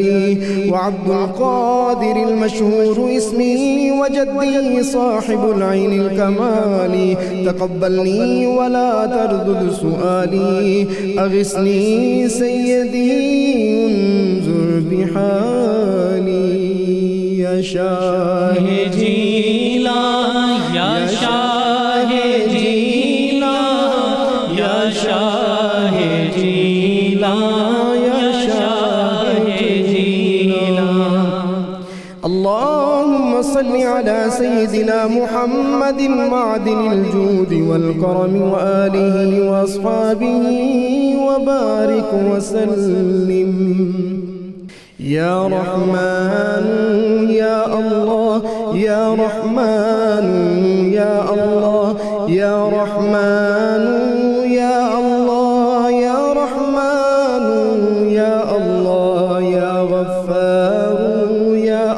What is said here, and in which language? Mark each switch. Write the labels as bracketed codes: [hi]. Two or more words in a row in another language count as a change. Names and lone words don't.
[ar] وعبد القادر المشهور اسمي وجدي صاحب العين الكمال. تقبلني ولا تردد سؤالي. أغثني سيدي انظر بحالي. يا شاه جیلان یا شاہ جیلان یا شاہ جیلان یا شاہ جیلان. اللهم صل على سيدنا محمد معدن الجود والكرم وآله وأصحابه وبارك وسلم. يا رحمن يا الله يا رحمن يا الله يا رحمن يا الله يا رحمن يا الله يا غفار يا